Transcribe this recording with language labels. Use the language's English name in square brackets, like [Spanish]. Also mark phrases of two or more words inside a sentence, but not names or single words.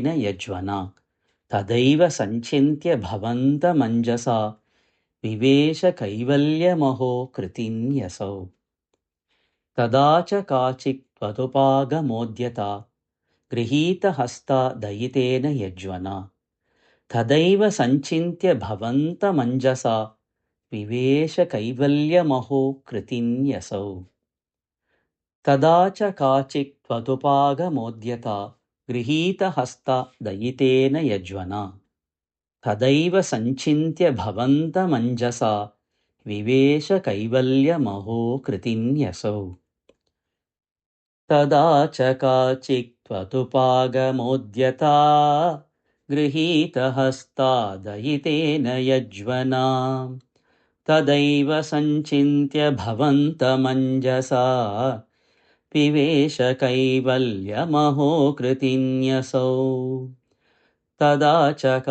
[Sanskrit] യജ്വന തദൈവ സഞ്ചിന്യ ഭവന്തമഞ്ജസ വിവേശ കൈവല്യമഹോ കൃതിന്യസൗ തദാച കാചിത് ത്വതുപാഗമോദ്യത ഗൃഹീതഹസ്ത ദയിതേന യജ്വന തദൈവ സഞ്ചിന്യ ഭവന്തമഞ്ജസ വിവേശ കൈവല്യമഹോ കൃതിന്യസൗ തദാച കാചിത് ത്വതുപാഗമോദ്യത गृहीतहस्ता दयितेन यज्वना तदैव सञ्चिन्त्य भवन्तमञ्जसा विवेश कैवल्यमहो कृतिन्यसौ तदा च काचित्त्वतुपागमोद्यता गृहीतहस्ता दयितेन यज्वना तदैव सञ्चिन्त्य भवन्तमञ्जसा पिवेश कैवल्यमहो कृतिन्यसौ तदा च